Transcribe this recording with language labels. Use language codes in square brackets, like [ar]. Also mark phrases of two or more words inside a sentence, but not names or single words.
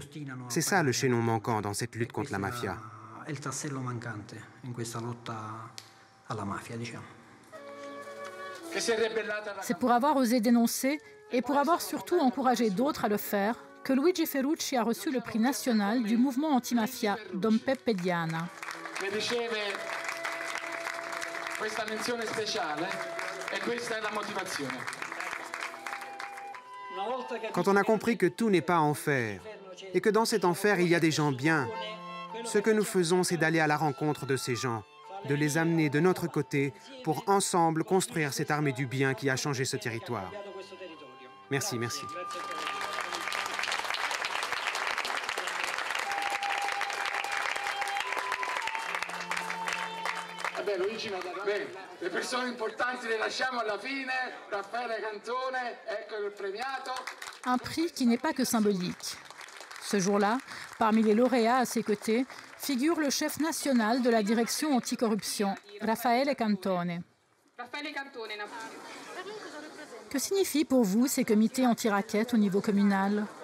[fr] C'est ça le chaînon manquant dans cette lutte contre la mafia. C'est pour avoir osé dénoncer et pour avoir surtout encouragé d'autres à le faire que Luigi Ferrucci a reçu le prix national du mouvement antimafia Don Peppe Diana. [it] Questa menzione speciale e questa è la motivazione. [fr] Quand on a compris que tout n'est pas enfer et que dans cet enfer, il y a des gens bien, ce que nous faisons, c'est d'aller à la rencontre de ces gens, de les amener de notre côté pour ensemble construire cette armée du bien qui a changé ce territoire. Merci, merci. [it] Le persone importanti le lasciamo alla fine. Raffaele Cantone, ecco il premiato. [fr] Un prix qui n'est pas que symbolique. Ce jour-là, parmi les lauréats à ses côtés, figure le chef national de la direction anticorruption, Raffaele Cantone. Que signifient pour vous ces comités anti-racket au niveau communal ?